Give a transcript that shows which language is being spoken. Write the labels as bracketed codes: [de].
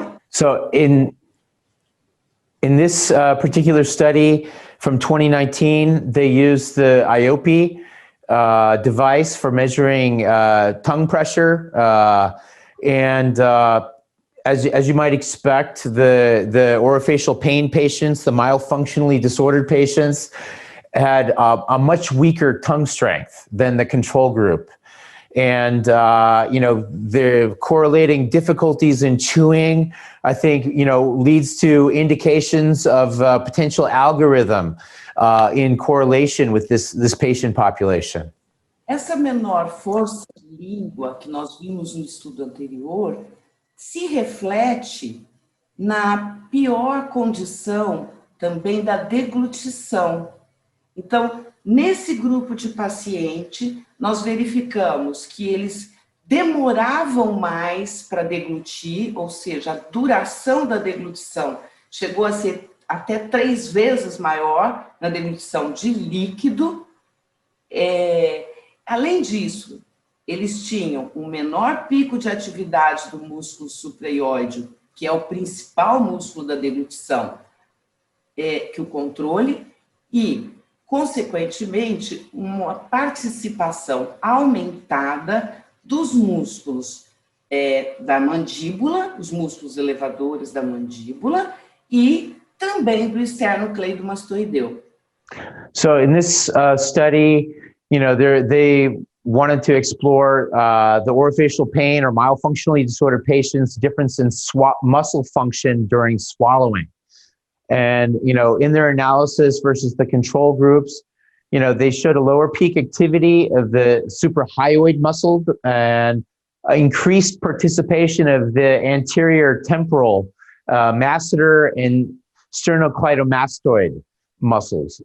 [en] So in this particular study from 2019, they used the IOPE device for measuring tongue pressure, and as you might expect, the orofacial pain patients, the myofunctionally disordered patients, had a much weaker tongue strength than the control group. And, the correlating difficulties in chewing, I think, leads to indications of potential algorithm in correlation with this patient population. [pt] Essa menor força de língua que nós vimos no estudo anterior se reflete na pior condição também da deglutição. Então, nesse grupo de paciente, nós verificamos que eles demoravam mais para deglutir, ou seja, a duração da deglutição chegou a ser até 3 vezes maior na deglutição de líquido. Além disso, eles tinham um menor pico de atividade do músculo supraioide, que é o principal músculo da deglutição, que o controle, e, consequentemente, uma participação aumentada dos músculos da mandíbula, os músculos elevadores da mandíbula, e também do esternocleidomastoideu. [en] So in this study, they wanted to explore the orofacial pain or myofunctionally disordered patients' difference in muscle function during swallowing. And, in their analysis versus the control groups, they showed a lower peak activity of the suprahyoid muscle and increased participation of the anterior temporal masseter and sternocleidomastoid muscles.